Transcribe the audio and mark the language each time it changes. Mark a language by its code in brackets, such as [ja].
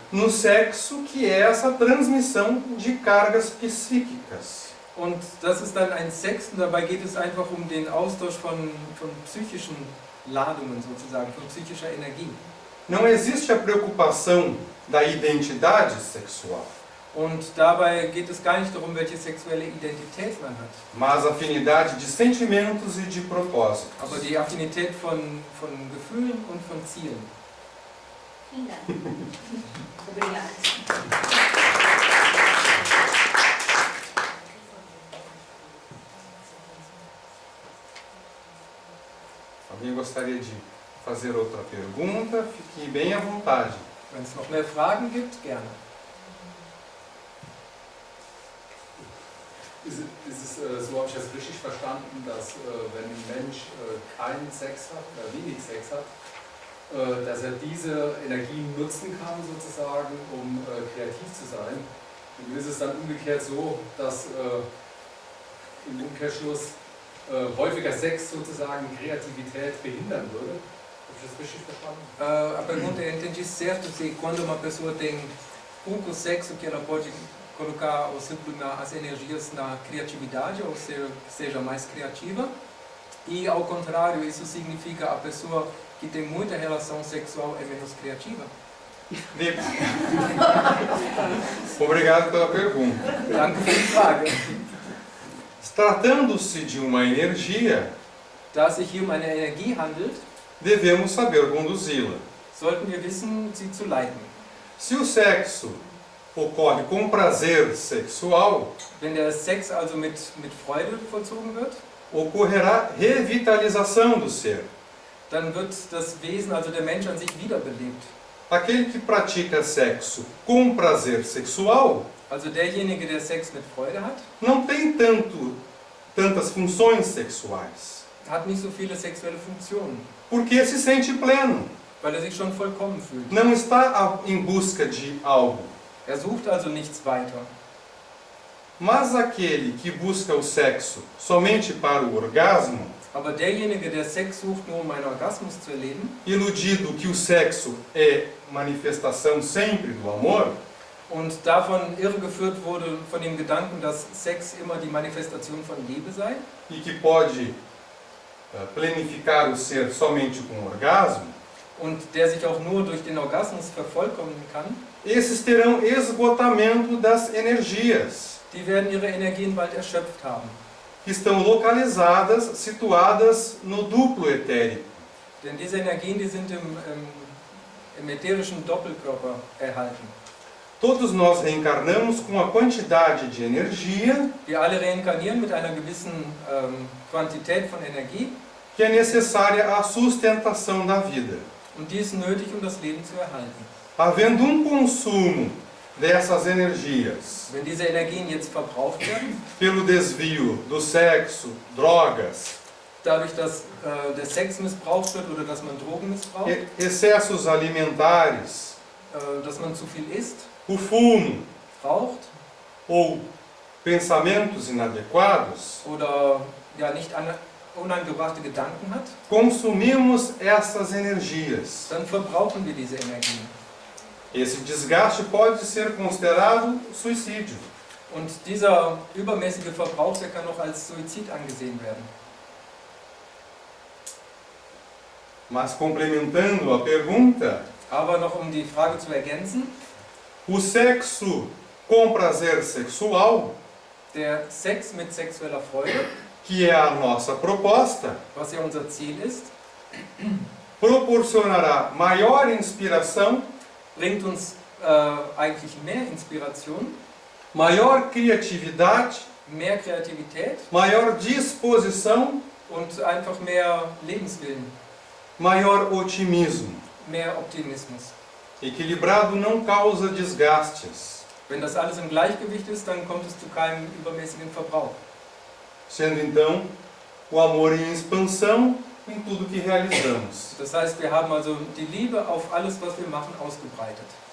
[pt] no sexo, que é essa transmissão de cargas psíquicas. [de] und das ist dann ein Sex, und dabei geht es einfach um den Austausch von psychischen Ladungen sozusagen, von psychischer Energie. [pt] Não existe a preocupação da identidade sexual, [de] Und dabei geht es gar nicht darum, welche sexuelle Identität man hat, [pt] mas afinidade de sentimentos e de propósitos. [de] aber die Affinität von Gefühlen und von Zielen. Vielen Dank. [pt] Obrigada. Alguém gostaria de fazer outra pergunta? Fique bem à vontade. [de] Wenn es noch mehr Fragen gibt, gerne. Ist es, so habe ich das richtig verstanden, dass wenn ein Mensch keinen Sex hat oder wenig Sex hat, dass er diese Energien nutzen kann sozusagen, um kreativ zu sein. Und ist es dann umgekehrt so, dass im Umkehrschluss häufiger Sex sozusagen Kreativität behindern würde? Habe ich das richtig verstanden? [pt] A pergunta é, entendi certo se quando uma pessoa tem pouco sexo que ela pode colocar ou sublimar as energias na criatividade, ou seja mais criativa, e ao contrário, isso significa a pessoa que tem muita relação sexual é menos criativa? Obrigado pela pergunta. [de] Danke für die Frage. [pt] Tratando-se de uma energia, [de] Da es sich hier um eine Energie handelt, [pt] devemos saber conduzi-la. [de] sollten wir wissen, sie zu leiten. [pt] Se o sexo ocorre com prazer sexual, [de] Wenn der Sex also mit Freude vollzogen wird, [pt] ocorrerá revitalização do ser. [de] dann wird das Wesen, also der Mensch an sich, wiederbelebt. [pt] Aquele que pratica sexo com prazer sexual [de] Also derjenige, der Sex mit Freude hat, [pt] não tem tantas funções sexuais, [de] hat nicht so viele sexuelle Funktionen, [pt] porque se sente pleno, [de] weil er sich schon vollkommen fühlt. [pt] não está em busca de algo. [de] Er sucht also nichts weiter. [pt] Mas aquele que busca o sexo somente para o orgasmo, [de] Aber derjenige, der Sex sucht, nur um einen Orgasmus zu erleben, [pt] iludido que o sexo é manifestação sempre do amor, [de] und davon irregeführt wurde von dem Gedanken, dass Sex immer die Manifestation von Liebe sei, [pt] e que pode planificar o ser somente com o orgasmo, [de] und der sich auch nur durch den Orgasmus vervollkommnen kann, [pt] esses terão esgotamento das energias, [de] die werden ihre Energien bald erschöpft haben. [pt] que estão localizadas, situadas no duplo etérico. [de] Denn diese Energien, die sind im ätherischen Doppelkörper erhalten. [pt] Todos nós reencarnamos com a quantidade de energia [de] Wir alle reinkarnieren mit einer gewissen Quantität von Energie, [pt] que é necessária à sustentação da vida. [de] und die ist nötig, um das Leben zu erhalten. [pt] Havendo consumo dessas energias [de] Wenn diese Energien jetzt verbraucht werden, [pt] pelo desvio do sexo, drogas, [de] dadurch, dass der Sex missbraucht wird oder dass man Drogen missbraucht, [pt] excessos alimentares, [de] dass man zu viel isst, [pt] o fumo [de] raucht [pt] ou pensamentos inadequados, [de] oder ja, nicht unangebrachte Gedanken hat, [pt] consumimos essas energias. [de] dann verbrauchen wir diese Energien. [pt] Esse desgaste pode ser considerado suicídio. [de] Und dieser übermäßige Verbrauch, der kann auch als Suizid angesehen werden. [pt] Mas complementando a pergunta, [de] Aber noch um die Frage zu ergänzen, [pt] o sexo com prazer sexual, [de] der Sex mit sexueller Freude, [pt] que é a nossa proposta, [de] was ja unser Ziel ist, [pt] proporcionará maior inspiração, [de] bringt uns eigentlich mehr Inspiration, [pt] maior criatividade, [de] mehr Kreativität [pt] maior disposição, [de] und einfach mehr Lebenswillen, [pt] maior otimismo. [de] mehr Optimismus. [pt] Equilibrado não causa desgastes, [de] Wenn das alles im Gleichgewicht ist, dann kommt es zu keinem übermäßigen Verbrauch. [pt] sendo então o amor em expansão em tudo que realizamos. [de] Das heißt, wir haben also die Liebe auf alles, was wir machen, ausgebreitet.